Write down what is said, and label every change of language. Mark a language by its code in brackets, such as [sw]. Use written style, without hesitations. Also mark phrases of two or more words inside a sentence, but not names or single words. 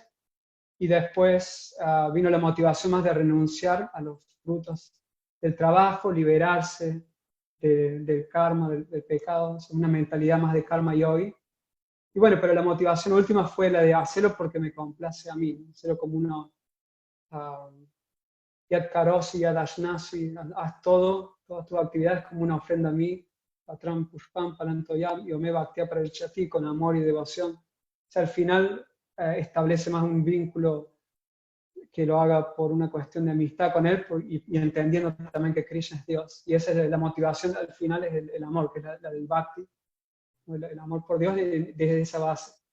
[es] Y después vino la motivación más de renunciar a los frutos del trabajo, liberarse del karma, del pecado, una mentalidad más de [sa] कर्म योगी. [es] Y bueno, pero la motivación última fue la de hacerlo porque me complace a mí, hacerlo como uno, [sa] यत्करोषि यदश्नासि, [es] haz todas tus actividades como una ofrenda a mí, [sa] पत्रं पुष्पं फलं तोयं यो मे भक्त्या प्रयच्छति, [es] con amor y devoción. O sea, al final establece más un vínculo que lo haga por una cuestión de amistad con él y entendiendo también que Krishna es Dios. Y esa es la motivación al final, es el amor, que es la del bhakti, el amor por Dios desde esa base.